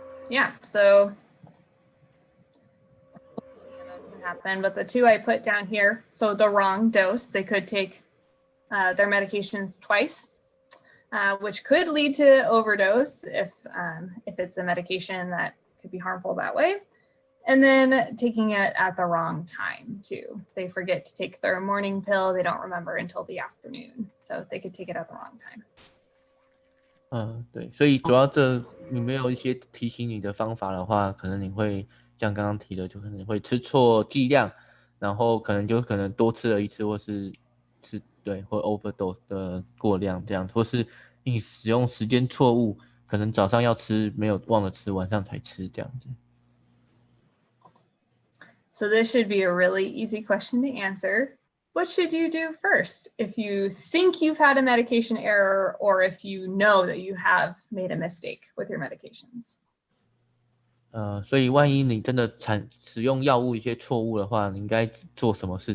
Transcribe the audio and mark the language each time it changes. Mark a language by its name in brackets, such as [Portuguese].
[English] Yeah, so can happen, but the two I put down here, so the wrong dose, they could take their medications twice, which could lead to overdose if it's a medication that could be harmful that way. And then taking it at the wrong time too. They forget to take their morning pill. They don't remember until the afternoon. So they could take it at the wrong time. [Chinese] 对，所以主要你没有一些提醒你的方法的话，可能你会像刚刚提的，就可能会吃错剂量，然后可能多吃了一次，或是或 overdose 的过量这样，或是你使用时间错误，可能早上要吃没有忘了吃，晚上才吃这样子。 [English] So this should be a really easy question to answer. What should you do first if you think you've had a medication error or if you know that you have made a mistake with your medications? [Chinese] 所以万一你真的使用药物一些错误的话，你应该做什么事？